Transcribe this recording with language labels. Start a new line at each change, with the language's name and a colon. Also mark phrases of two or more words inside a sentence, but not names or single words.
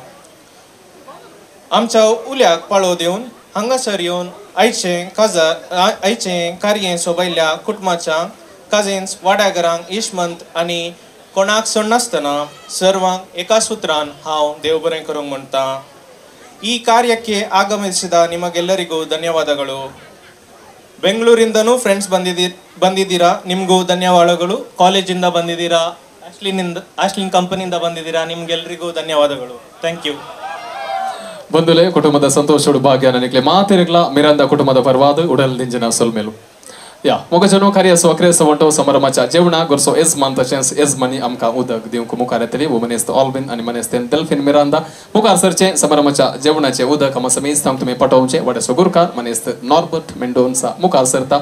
Konkani: आमच्या उल्याक पाळो दिवन हांगासर येवन आयचें कार्य सोबयल्ल्या कुटुंबाच्या कजिन्स वाड्यागरांक इश्मंत आनी कोणाक सोड नासतना सर्वांक एका सुत्रान हांव देव बरें करूंक म्हणटा.
Kannada: ಈ ಕಾರ್ಯಕ್ಕೆ ಆಗಮಿಸಿದ ನಿಮಗೆಲ್ಲರಿಗೂ ಧನ್ಯವಾದಗಳು. ಬೆಂಗಳೂರಿಂದನೂ ಫ್ರೆಂಡ್ಸ್ ಬಂದಿದ್ದೀರಾ, ನಿಮಗೂ ಧನ್ಯವಾದಗಳು. ಕಾಲೇಜಿಂದ ಬಂದಿದ್ದೀರಾ, ಆಶ್ಲಿನ್ ಕಂಪನಿಯಿಂದ ಬಂದಿದ್ದೀರಾ, ನಿಮ್ಗೆಲ್ಲರಿಗೂ ಧನ್ಯವಾದಗಳು.
English: thank you.
Tulu: ಬಂಧುಲೆ ಕುಟುಂಬದ ಸಂತೋಷಡು ಭಾಗ್ಯ ನನಗೆ ಮಾತಿರಗ್ಲ ಮಿರಾಂದ ಕುಟುಂಬದ ಪರವಾದ ಉಡಲ್ ದಿಂಜಿನ ಸೊಲ್ಮೇಲು
Konkani: या मोगजनो कार्य सोक्रे सवंटो समारंभाच्या जेवणा गोरसो एजमान तशेंच एजमानी आमकां उदक दिवंक मुखार येतली. वो मनेस्त ऑल्बिन आनी मनेस्तेन डेल्फिन मिरांदा मुखार सरचे समारंभाच्या जेवणाचे उदक आम समेस्तांक तुमी पटोवचे. वडेसो गुरकार मनेस्त नॉर्बर्ट मेंडोन्सा मुखार सरता.